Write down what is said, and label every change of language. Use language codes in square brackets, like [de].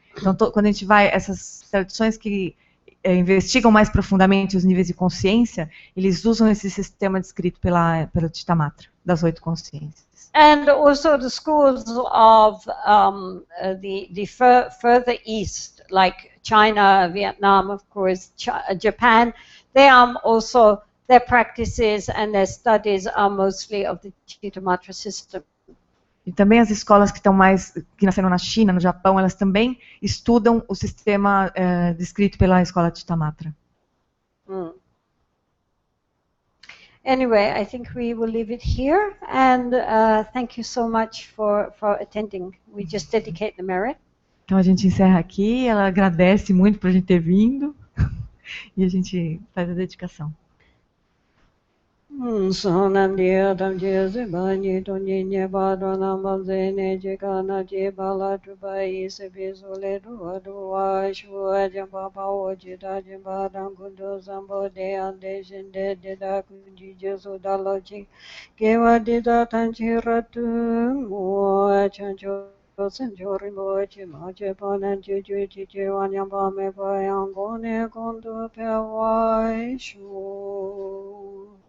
[pt] Então quando a gente vai, essas tradições que investigam mais profundamente os níveis de consciência, eles usam esse sistema descrito pela Chittamatra, das 8 consciências. [en] And also the schools of the further east, like China, Vietnam, of course, Japan, they also, their practices and their studies are mostly of the Chittamatra system. [pt] E também as escolas que nasceram na China, no Japão, elas também estudam o sistema descrito pela escola de Chittamatra. [en] Anyway, I think we will leave it here, and thank you so much for attending. We just dedicate the merit. [pt] Então a gente encerra aqui, ela agradece muito por a gente ter vindo, e a gente faz a dedicação. Sonandia damje zibani donye bado nambaze ne jekana je bala tubai se bezole duwa shua jamba bawo jida jamba dangundo zambo de ande jinde de da kunji jesu daloji kewa de da tanchi ratu mo chancho Senjori mochi mochi ponen juju juju wanyamba me boyangone kondo pewai shu.